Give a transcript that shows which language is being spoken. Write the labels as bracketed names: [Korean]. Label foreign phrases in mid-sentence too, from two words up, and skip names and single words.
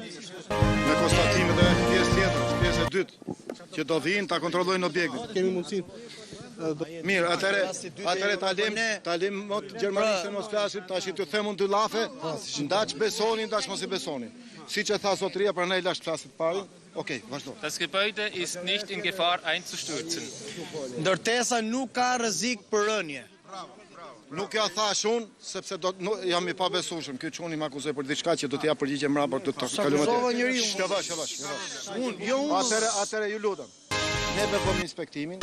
[Albanian] Me konstatimet e pjesë tjetër, pjesë e dytë, që do vinë ta kontrollojnë objektin. Kemi mundësinë. Mirë, atëre talim mot gjermanishtën mos flasim, tash t'ju them unë dy llafe, ndaç besoni, ndaç mos i besoni. Siç e tha zotëria, prandaj lash flasit parin. Okej, vazhdo. [German] Das Gebäude ist nicht in Gefahr einzustürzen. [Albanian] Ndërtesa nuk ka rrezik për rënje. Nuk ja thash unë, sepse jam i pabesueshëm. Ky çuni më akuzoi për diçka që do t'ja përgjigjem mbrapa do të kalojmë atë. Shkavash. Atëre ju lutem. Ne bëjmë inspektimin.